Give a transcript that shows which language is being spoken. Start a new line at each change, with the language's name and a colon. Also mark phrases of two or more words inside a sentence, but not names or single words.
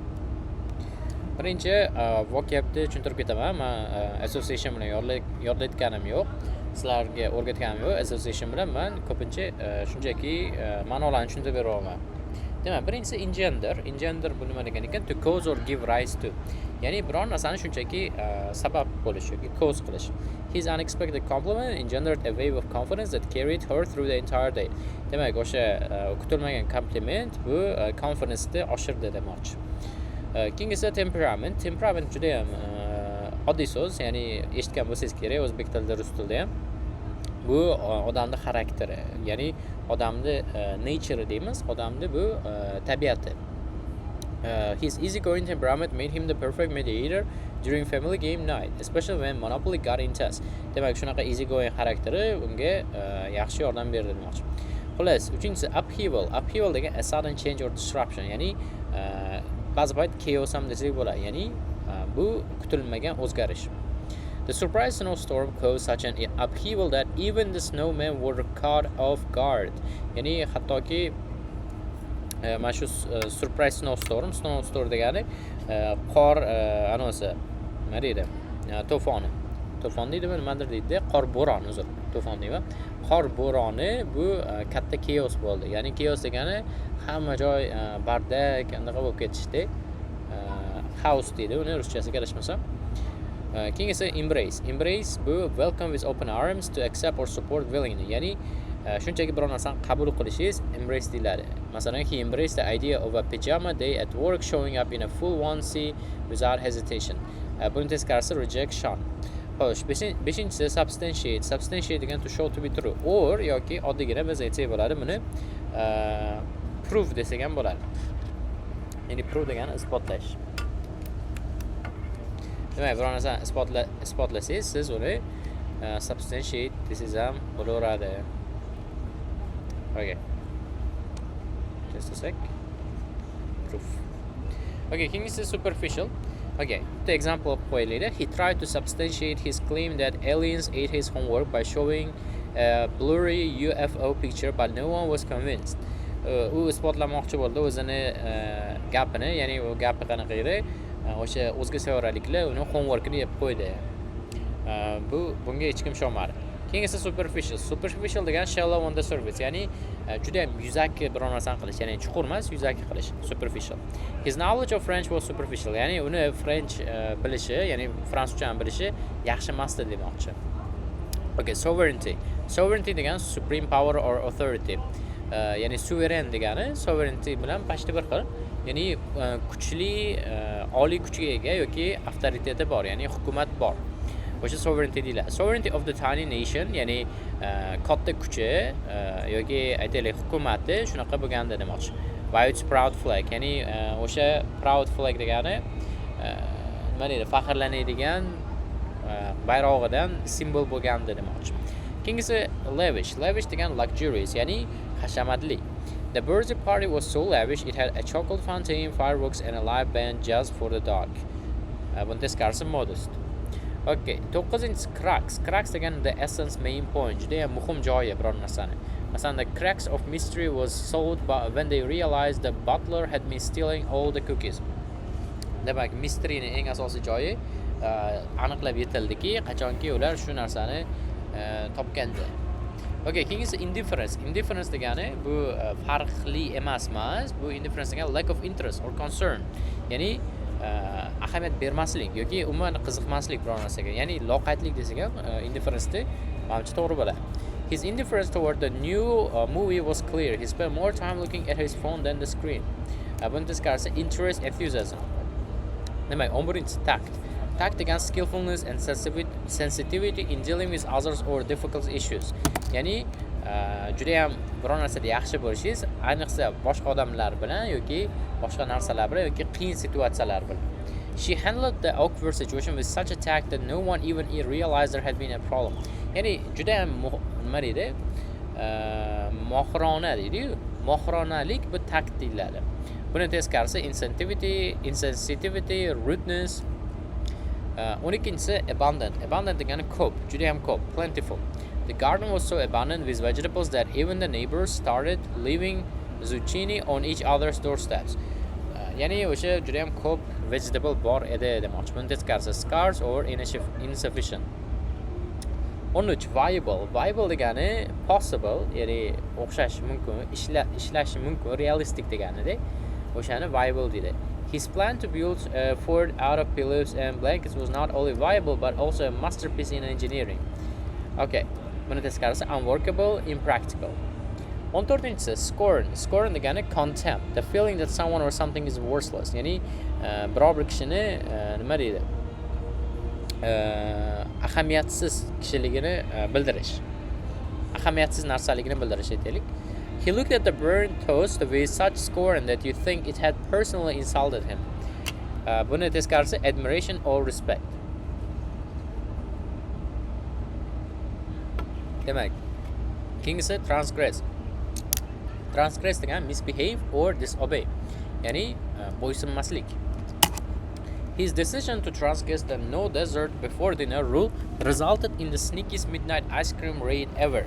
Uzbek: Birinchi vocabni tushuntirib ketaman. Men association bilan yodlayotganim yo'q. Sizlarga o'rgatganim yo'q. Association bilan men ko'pincha shunchaki ma'nolarni tushuntirib beraman. Demak, birinchisi engender. Engender bu nima degan ekan?
English: To cause or give rise to.
Uzbek: Ya'ni biror narsani shunchaki sabab bo'lish yoki cause qilish.
English: His unexpected compliment engendered a wave of confidence that carried her through the entire day.
Uzbek: Demak, o'sha kutilmagan kompliment bu confidence-ni oshirdi demoqchi. Keyingi esa temperament. Temperament juda ham oddiy so'z, ya'ni eshitgan bo'lsangiz kerak, o'zbek tilida, rus tilida ham. Bu odamning xarakteri, ya'ni odamning nature deymiz, odamning bu tabiati.
English: His easygoing temperament made him the perfect mediator during family game night, especially when Monopoly got intense.
Uzbek: Demak, shunaqa easygoing xarakteri unga yaxshi yordam berdi demoqchi. Xullas, uchinchisi upheaval.
English: Upheaval degan a sudden change or disruption,
Uzbek: ya'ni ba'zi payt chaos ham desak bo'ladi, ya'ni bu kutilmagan o'zgarish.
English: The surprise snowstorm caused such an upheaval that even the snowmen were caught off guard.
Uzbek: Ya'ni hattoki mana shu
English: surprise snowstorm
Uzbek: degani qor anosi nima deydi? To'foni. To'fon deydimi, nimadir deydi? Qor bo'roni, uzr. To'fon deyman. Qor bo'roni bu katta chaos bo'ldi. Ya'ni chaos degani hamma joy bardak, anaqa bo'lib ketishdi. House deydi, uni ruschasiga adashmasam. Keyingi esa embrace.
English: Embrace bu welcome with open arms to accept or support willingly.
Uzbek: Ya'ni shunchaki biror narsani qabul qilishingiz embrace deyiladi. Masalan,
English: he embraced the idea of a pajama day at work, showing up in a full onesie without hesitation.
Uzbek: Buni teskarisi rejection. Xo'sh, beshinchisi substantiate. Substantiate degan
English: to show to be true or
Uzbek: yoki oddiygina biz aytsak bo'ladi, buni prove desak ham bo'ladi. Ya'ni prove degani isbotlash. Demak, biror narsani isbotlasangiz, siz uni substantiate desangiz ham bo'laveradi.
English: Okay. Just a sec. Proof.
Uzbek: Okay, keyingisi superficial. Okay,
English: the example
Uzbek: qo'yaylik.
English: He tried to substantiate his claim that aliens ate his homework by showing a blurry UFO picture, but no one was convinced.
Uzbek: U isbotlamoqchi bo'ldi o'zini gapini, ya'ni u gapi qanaqa edi? O'sha o'zga sayyoraliklar uni homeworkini yeb qo'ydi. Bunga hech kim ishonmadi. Keyingisi superficial.
English: Superficial degan shallow on the surface,
Uzbek: ya'ni juda ham yuzaki biror narsani qilish, ya'ni chuqur emas, yuzaki qilish.
English: Superficial. His knowledge of French was superficial,
Uzbek: ya'ni uni French bilishi, ya'ni fransuzchani bilishi yaxshi emasdi demoqchi.
English: Okay, sovereignty. Sovereignty degan supreme power or authority.
Uzbek: Ya'ni suveren degani sovereignty bilan pashti bir xil. Ya'ni kuchli, oliy kuchga ega yoki avtoriteti bor, ya'ni hukumat bor. O'sha sovereignty deyiladi.
English: Sovereignty of the tiny nation,
Uzbek: ya'ni katta kuchi yoki aytaylik hukumati shunaqa bo'lganda demoqchi.
English: By its proud flag,
Uzbek: ya'ni o'sha
English: proud flag
Uzbek: degani nima deydi? Faxrlanadigan bayrog'idan simbol bo'lganda demoqchi. Keyingisi lavish. Lavish degan luxurious, ya'ni hashamatli.
English: The birthday party was so lavish it had a chocolate fountain, fireworks and a live band just for the dog.
Uzbek: Buni teskarisi modest. Okay, 9-inchisi crux.
English: Crux degan the essence, main point.
Uzbek: Juda ham muhim joyi biror narsani. Masalan,
English: the crux of mystery was solved when they realized the butler had been stealing all the cookies.
Uzbek: Demak, mysteryning eng asosiy joyi aniqlab yetildiki, qachonki ular shu narsani topganda. Okay, keyingisi indifference. Indifference degani bu farqli emas.
English: Bu indifference degan lack of interest or concern.
Uzbek: Ya'ni ahamiyat bermaslik yoki umuman qiziqmaslik biror narsaga. Ya'ni loqaydlik desak ham indifference menimcha to'g'ri bo'ladi.
English: His indifference toward the new movie was clear. He spent more time looking at his phone than the screen.
Uzbek: Buni teskarisi
English: interest, enthusiasm.
Uzbek: Demak, 11-inchisi
English: tact. Tact degan skillfulness and sensitivity in dealing with others or difficult issues.
Uzbek: Ya'ni juda ham biror narsada yaxshi bo'lishingiz, ayniqsa boshqa odamlar bilan yoki boshqa narsalar bilan yoki qiyin situatsiyalar bilan. She handled the awkward situation with such a tact that no one even realized there had been a problem. Ya'ni juda ham nima deydi? Mohirona deydi-yu. Mohironalik bu takt deyiladi. Buni teskarisi
English: insensitivity, rudeness.
Uzbek: 12-si abundant. Abundant degani ko'p, juda ham ko'p,
English: plentiful. The garden was so abundant with vegetables that even the neighbors started leaving zucchini on each other's doorsteps.
Uzbek: Ya'ni o'sha juda ham ko'p vegetable bor edi demoqchi. Buni teskarisi
English: scarce or insufficient.
Uzbek: 13 viable. Viable degani possible, ya'ni o'xshash mumkin, ishlashi mumkin, realistic deganida. O'shani viable deydi.
English: His plan to build a fort out of pillows and blankets was not only viable but also a masterpiece in engineering. Okay.
Uzbek: Buni teskarisi
English: unworkable, impractical.
Uzbek: 14-si scorn.
English: Scorn degani contempt, the feeling that someone or something is worthless.
Uzbek: Ya'ni biror bir kishini nima deydi? Ahamiyatsiz kishiligini bildirish. Ahamiyatsiz narsaligini bildirish aytaylik.
English: He looked at the burnt toast with such scorn that you think it had personally insulted him.
Uzbek: Buni teskarisi
English: admiration or respect.
Uzbek: Demak, keyingisi transgress.
English: Transgress degani misbehave or disobey.
Uzbek: Ya'ni bo'ysunmaslik.
English: His decision to transgress the no dessert before dinner rule resulted in the sneakiest midnight ice cream raid ever.